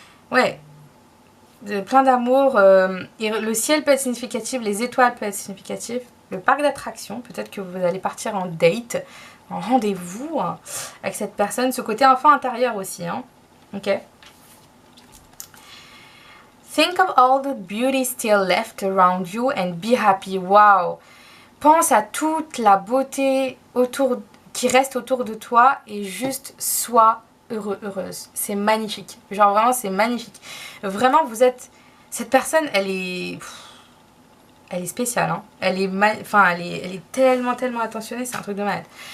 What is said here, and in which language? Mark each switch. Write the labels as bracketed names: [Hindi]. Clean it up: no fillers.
[French] ouais, plein d'amour. Et le ciel peut être significatif, les étoiles peuvent être significatives. Le parc d'attractions, peut-être que vous allez partir en date, en rendez-vous hein, avec cette personne. Ce côté enfant intérieur aussi, hein. Ok. [English] Think of all the beauty still left around you and be happy. Wow. [French] Pense à toute la beauté qui reste autour de toi et juste sois heureuse. C'est magnifique. Genre vraiment, c'est magnifique. Vraiment, vous êtes... Cette personne, elle est spéciale, hein. Elle est tellement attentionnée, c'est un truc de malade.